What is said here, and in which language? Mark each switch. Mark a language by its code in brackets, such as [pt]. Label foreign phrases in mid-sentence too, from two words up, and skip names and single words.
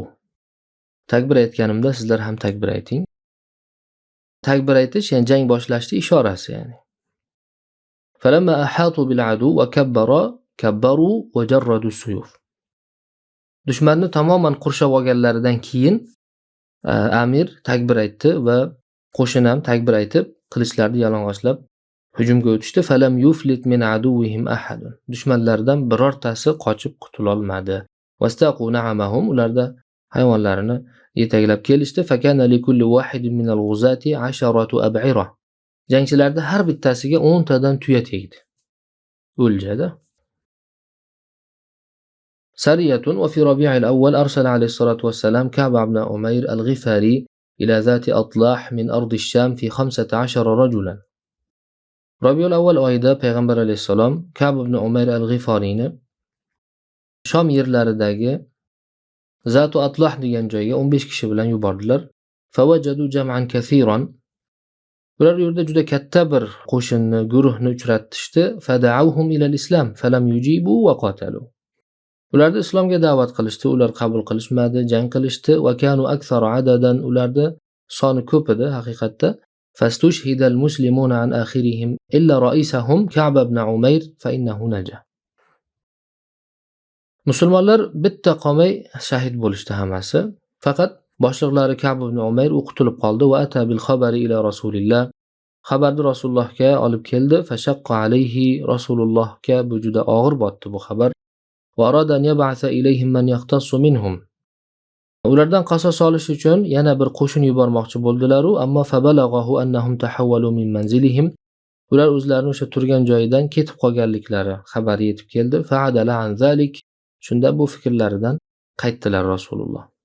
[uz] Takbir aytganimda sizlar ham takbir ayting. Takbir aytish ya'ni jang boshlashning ishorasi ya'ni. [ar] فلما أحاطوا بالعدو وكبر كبروا وجردوا السيوف. [uz] Dushmanni tamoman qurshab olganlaridan keyin amir takbir aytdi va qo'shin ham takbir aytib qilichlarini yalang'ochlab hujumga o'tishdi. [ar] فلم يفلت من عدوهم أحد. [uz] Dushmanlardan birortasi qochib qutula olmadi. [ar] واستاقوا نعمهم. [uz] Ularda hayvonlarini yetaklab kelishdi. [ar] فكان لكل واحد من الغزاة 10 أبعرة. [uz] Jangchilarda har bittasiga 10 tadan tuya tegdi. O'ljada. [ar] سرية وفي ربيع الأول أرسل عليه الصلاة والسلام كعب بن عمير الغفاري إلى ذات أطلاح من أرض الشام في 15 رجلا. ربيع الأول أيضا [uz] پیغمبر [ar] عليه السلام [uz] كعب بن عمير الغفاريni Sham yerlaridagi Zatu Atlah degan joyga 15 kishi bilan yubordilar. [ar] فوجدوا جمعا كثيرا. [uz] Ular yerda juda katta bir qo'shinni, guruhni uchratishdi. [ar] فدعوهم إلى الإسلام فلم يجيبوا وقاتلوا. [uz] Ularni islomga da'vat qilishdi, ular qabul qilishmadi, jang qilishdi. [ar] وكانوا أكثر عددا. [uz] Ularni soni ko'p edi haqiqatda. [ar] فاستشهد المسلمون عن آخرهم إلا رئيسهم كعب بن عمير فإنه نجا. [uz] Musulmonlar bitta qolmay shahid bo'lishdi hammasi. Faqat boshliqlari Ka'b ibn Umayr qutulib qoldi va [ar] أتى بالخبر إلى رسول الله. [uz] Xabarni Rasulullohga olib keldi. [ar] فشق عليه. [uz] Rasulullohga bu juda og'ir botdi bu xabar. [ar] وأراد أن يبعث إليهم من يختص منهم. [uz] Ulardan qasos olish uchun yana bir qo'shin yubormoqchi bo'ldilar, ammo [ar] فبلغه أنهم تحولوا من منزلهم. [uz] Ular o'zlarini o'sha turgan joyidan ketib qolganliklari xabari yetib keldi. [ar] فعدل عن ذلك. [uz] Shunda bu fikrlaridan qaytdilar Rasululloh.